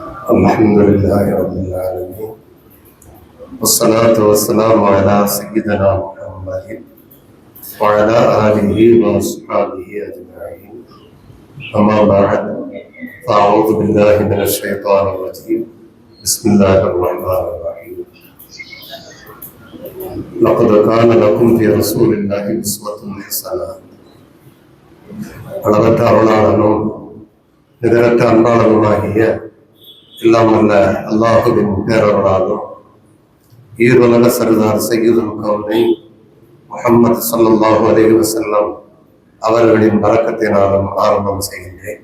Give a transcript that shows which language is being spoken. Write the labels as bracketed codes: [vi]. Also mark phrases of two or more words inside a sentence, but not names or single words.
[ar] الحمد لله رب العالمين والصلاة والسلام على سيدنا محمد وعلى آله وأصحابه أجمعين أما بعد فأعوذ بالله من الشيطان الرجيم بسم الله الرحمن الرحيم لقد كان لكم في رسول الله أسوة حسنة [ta] அளவற்ற அருளாளனும் நிகரற்ற அன்பாளனுமாகிய எல்லாம் அல்ல அல்லாஹுவின் பேரருளாலும் ஈருலக சர்தார் [ar] سيد الكونين [ta] முஹம்மது [ar] صلى الله عليه وسلم [ta] அவர்களின் பரக்கத்தினாலும் ஆரம்பம் செய்கின்றேன்.